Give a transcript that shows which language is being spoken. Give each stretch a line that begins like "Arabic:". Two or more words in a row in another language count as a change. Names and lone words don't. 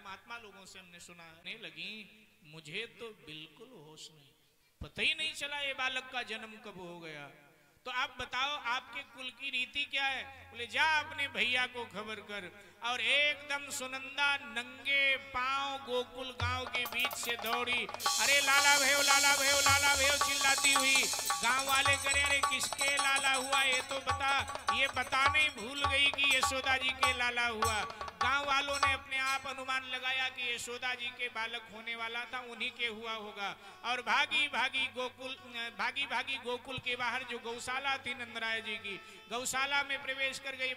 Hindi: महात्मा लोगों से हमने सुनाने लगी, मुझे तो बिल्कुल होश नहीं, पता ही नहीं चला ये बालक का जन्म कब हो गया। तो आप बताओ आपके कुल की रीति क्या है? बोले जा अपने भैया को खबर कर। और एकदम सुनंदा नंगे पांव गोकुल गांव के बीच से दौड़ी। अरे लाला भयो, लाला भयो, लाला भयो चिल्लाती हुई। गांव वाले करे, अरे किसके लाला हुआ ये तो बता। ये बताने भूल गई कि यशोदा जी के लाला हुआ। गांव वालों ने अपने आप अनुमान लगाया कि यशोदा जी के बालक होने वाला था, उन्हीं के हुआ होगा। और भागी भागी गोकुल के बाहर जो गौशाला थी नंदराय जी की, गौशाला में प्रवेश कर गई।